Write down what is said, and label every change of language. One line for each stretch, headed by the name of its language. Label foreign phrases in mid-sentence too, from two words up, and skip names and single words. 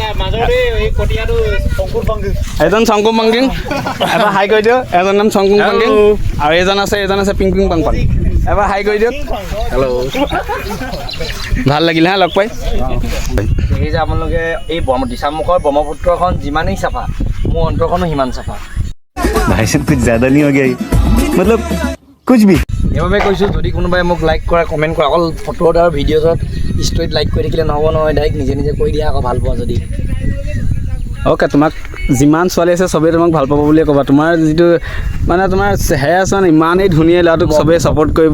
Assamese: এজন শংকুৰ পাংকিং, এবাৰ হাই কৰি দিয়ক। এজন নাম শংকুৰ পাংকিং আৰু এজন আছে পিং পিং পাং পাং। এবাৰ হাই কৰি দিয়ক। হেল্ল', ভাল লাগিল হা লগ পাই। এই যে আপোনালোকে এই দিছামুখৰ ব্ৰহ্মপুত্ৰখন যিমানেই চাফা, মোৰ অন্তৰখনো সিমান চাফা।
Hindi: भाई साहब कुछ ज़्यादा नहीं हो गया ये? मतलब कुछ भी।
Assamese: সেইবাবে কৈছোঁ, যদি কোনোবাই মোক লাইক কৰা, কমেণ্ট কৰা, অকল ফটোত আৰু ভিডিঅ'ত ষ্টৰিত লাইক কৰি থাকিলে নহ'ব নহয়, ডাইৰেক্ট নিজে নিজে কৰি দিয়া আকৌ ভাল পোৱা যদি। অ'কে, তোমাক যিমান ছোৱালী আছে চবেই তোমাক ভাল পাব বুলিয়ে ক'বা। তোমাৰ যিটো মানে তোমাৰ চেহেৰা আছে মানে ইমানেই ধুনীয়া, ল'ৰাটোক চবেই ছাপোৰ্ট কৰিব।